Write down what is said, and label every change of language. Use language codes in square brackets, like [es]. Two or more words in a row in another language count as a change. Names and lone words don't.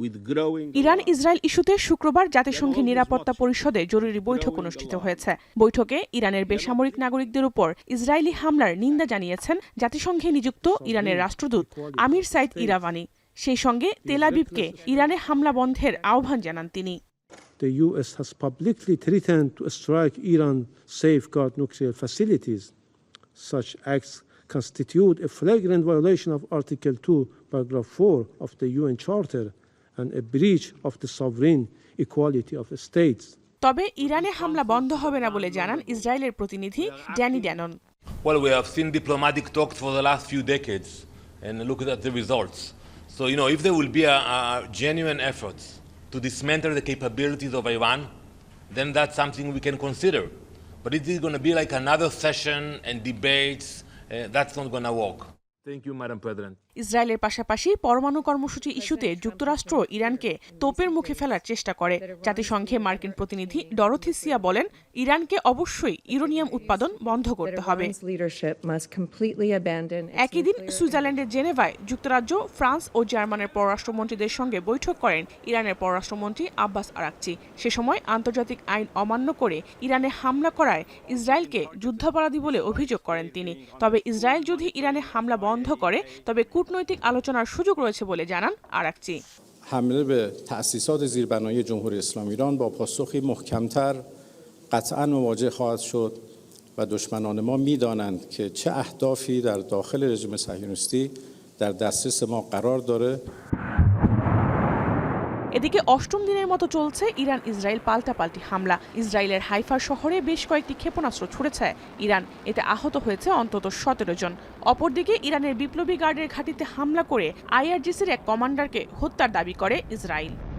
[bn] ইরান ইসরায়েল ইস্যুতে শুক্রবার জাতিসংঘের নিরাপত্তা পরিষদে জরুরি বৈঠক অনুষ্ঠিত হয়েছে। বৈঠকে ইরানের বেসামরিক নাগরিকদের উপর ইসরায়েলি হামলার নিন্দা জানিয়েছেন জাতিসংঘে নিযুক্ত ইরানের রাষ্ট্রদূত আমির সাইদ ইরাভানি। সেই সঙ্গে তেল আবিবকে ইরানে হামলা বন্ধের আহ্বান জানান তিনি। [en] The US has publicly threatened to strike Iran's safeguard nuclear facilities. Such acts constitute a flagrant violation of Article 2, Paragraph 4 of the UN Charter and a breach of the sovereign equality of states. [bn] তবে ইরানে হামলা বন্ধ হবে না বলে জানান ইসরায়েলের প্রতিনিধি ড্যানি ড্যানন। [en] Well, we have seen diplomatic talks for the last few decades and look at the results. So, if there will be a genuine efforts to dismantle the capabilities of Iran, then that's something we can consider. But it is going to be like another session and debates. That's not going to work. Thank you, Madam President. [bn] ইসরায়েলের পাশাপাশি পরমাণু কর্মসূচি ইস্যুতে যুক্তরাষ্ট্র ইরানকে তোপের মুখে ফেলার চেষ্টা করে। জাতিসংঘে মার্কিন প্রতিনিধি ডরোথি সিয়া বলেন, ইরানকে অবশ্যই ইউরেনিয়াম উৎপাদন বন্ধ করতে হবে। একই দিন সুইজারল্যান্ডের জেনেভায় যুক্তরাজ্য, ফ্রান্স ও জার্মানের পররাষ্ট্রমন্ত্রীদের সঙ্গে বৈঠক করেন ইরানের পররাষ্ট্রমন্ত্রী আব্বাস আরাকচি। সে সময় আন্তর্জাতিক আইন অমান্য করে ইরানে হামলা করায় ইসরায়েলকে যুদ্ধাপরাধী বলে অভিযোগ করেন তিনি। তবে ইসরায়েল যদি ইরানে হামলা বন্ধ করে তবে কূটনৈতিক আলোচনার সুযোগ রয়েছে বলে জানান আরাকচি। [fa] حمله به تأسیسات زیربنایی جمهوری اسلامی ایران با پاسخی محکمتر قطعاً مواجه خواهد شد و دشمنان ما می‌دانند که چه اهدافی در داخل رژیم صهیونیستی در دسترس ما قرار داره। [bn] এদিকে অষ্টম দিনের মতো চলছে ইরান ইসরায়েল পাল্টাপাল্টি হামলা। ইসরায়েলের হাইফা শহরে বেশ কয়েকটি ক্ষেপণাস্ত্র ছুড়েছে ইরান, এতে আহত হয়েছে অন্তত 17 জন। অপরদিকে ইরানের বিপ্লবী গার্ডের ঘাঁটিতে হামলা করে আইআরজিসির এক কমান্ডারকে হত্যার দাবি করে ইসরায়েল।